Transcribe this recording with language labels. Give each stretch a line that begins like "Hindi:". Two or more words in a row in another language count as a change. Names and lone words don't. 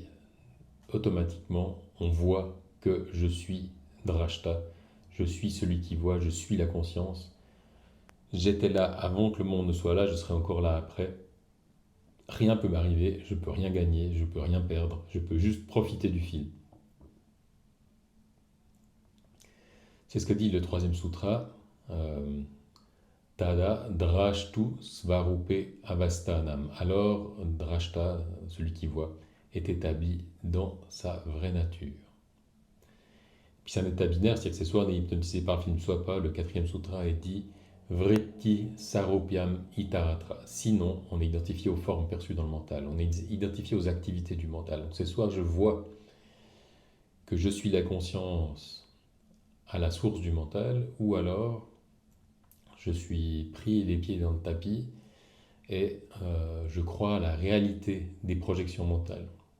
French: Automatiquement, on voit que je suis Drashta, je suis celui qui voit, je suis la conscience. J'étais là avant que le monde ne soit là, je serai encore là après. Rien ne peut m'arriver, je ne peux rien gagner, je ne peux rien perdre, je peux juste profiter du film. C'est ce que dit le troisième sutra.
Sanskrit: Tada drashtu svarupe avastanam.
French: Alors, drashta, celui qui voit, est établi dans sa vraie nature. Puis c'est un état binaire, c'est-à-dire que c'est soit on est hypnotisé par le film, soit pas. Le quatrième sutra est dit
Sanskrit: vritti saropiam itaratra.
French: Sinon, on est identifié aux formes perçues dans le mental. On est identifié aux activités du mental. Donc c'est soit je vois que je suis la conscience à la source du mental, ou alors je suis pris les pieds dans le tapis et je crois à la réalité des projections mentales.